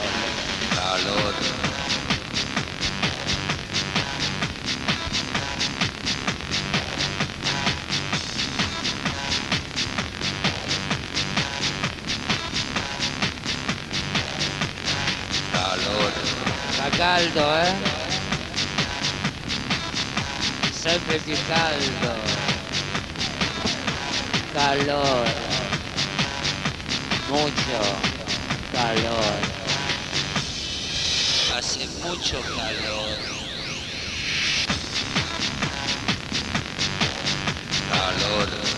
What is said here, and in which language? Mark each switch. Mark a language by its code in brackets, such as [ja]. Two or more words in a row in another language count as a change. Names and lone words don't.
[es] Calor. Calor. [it] Fa caldo, eh? Sempre più caldo. [es] Calor. Mucho calor. Hace mucho calor. Calor.